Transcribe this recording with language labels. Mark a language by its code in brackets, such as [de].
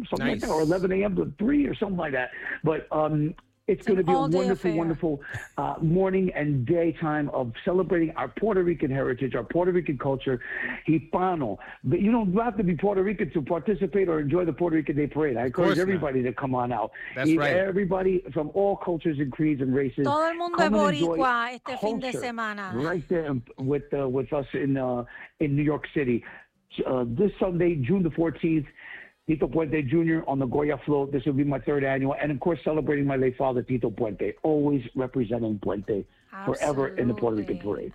[en] something like that, or 11 a.m. to 3 or something like that. But it's going to be a wonderful, wonderful morning and daytime of celebrating our Puerto Rican heritage, our Puerto Rican culture, Hispano. But you don't have to be Puerto Rican to participate or enjoy the Puerto Rican Day Parade. I encourage everybody to come on out. Everybody from all cultures and creeds and races. [es] Todo el mundo es boricua este fin de semana. [en] Right there with us in New York City. This Sunday, June the 14th, Tito Puente Jr. on the Goya float. This will be my third annual. And, of course, celebrating my late father, Tito Puente, always representing Puente forever in the Puerto Rican parade.